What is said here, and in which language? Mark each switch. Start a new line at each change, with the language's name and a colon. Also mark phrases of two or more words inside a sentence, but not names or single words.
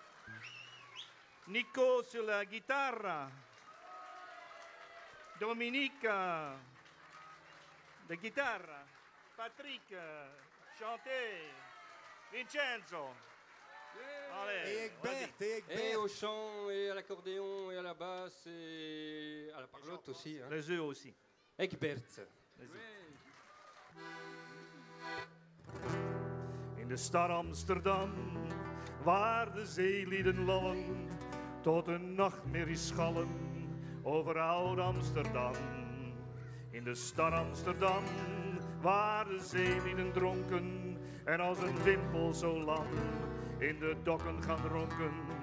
French: Nico sur la guitare. Dominique de guitare. Patrick chanté. Vincenzo. Allez, Et au chant, et à l'accordéon, et à la basse, et à la parlotte aussi. Hein. les œufs aussi. Egbert.
Dutch: In de stad Amsterdam, waar de zeelieden lallen, tot een nachtmerrie schallen over oud Amsterdam. In de stad Amsterdam, waar de zeelieden dronken en als een wimpel zo lang in de dokken gaan ronken.